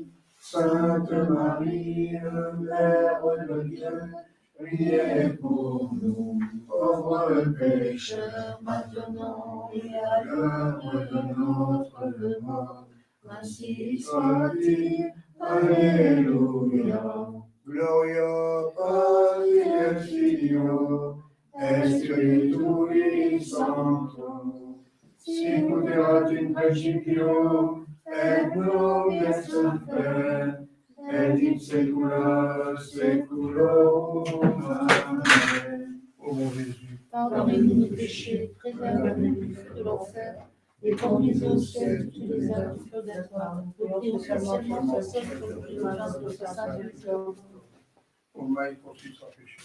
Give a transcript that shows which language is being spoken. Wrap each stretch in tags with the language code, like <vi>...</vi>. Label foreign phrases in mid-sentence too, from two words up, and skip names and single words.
<fr>Sainte Marie, Mère de Dieu, priez pour nous, pauvres pécheurs, maintenant et à l'heure de notre mort. Ainsi soit-il. Alléluia.</fr> <la>Gloria Patri et Filio, et Spiritui Sancto, sicut erat in principio, et nunc et semper, et in saecula saeculorum.</la> <fr>Amen. Ô mon Jésus, pardonnez-nous nos péchés, préservez-nous du feu de l'enfer, et conduisez au ciel toutes les âmes du purgatoire, et au spécialement celles qui ont le plus besoin de votre sainte miséricorde. ô Marie conçue sans péché.</fr>